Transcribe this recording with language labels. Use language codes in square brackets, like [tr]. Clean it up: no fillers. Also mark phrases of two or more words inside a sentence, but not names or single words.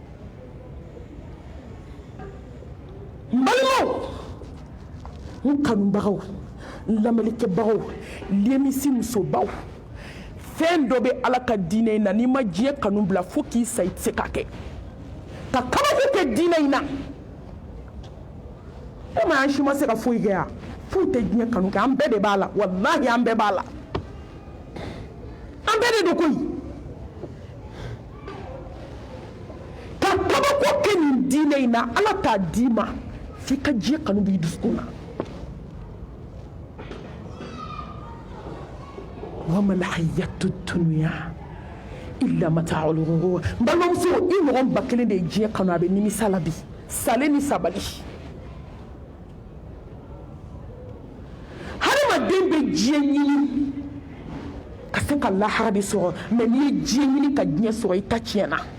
[bm] n balimaw n kanubagaw n lamɛnnikɛbagaw lemisi musobaw fɛn dɔ bɛ ala ka diinɛ in na n'i ma diɲɛ kanu bila fo k'i sa i tɛ se k'a kɛ ka kabako kɛ diinɛ in na e ma an si ma se ka foyi kɛ yan foyi tɛ diɲɛ kanu kɛ an bɛɛ de b'a la walahi an bɛɛ b'a la an bɛɛ de don koyi ka kabako kɛ nin diinɛ in na ala t'a d'i ma f'i ka diɲɛ kanu b'i dusukun na [ar] وما الحياة الدنيا إلا متاع الغرور [bm] n balimamuso i ɲɔgɔn ba kelen de ye diɲɛ kanu a bɛ nimisa la bi sale ni sabali hadamaden bɛ diɲɛ ɲini ka se ka lahara de sɔrɔ mais n'i ye diɲɛ ɲini ka diɲɛ sɔrɔ i ta tiɲɛna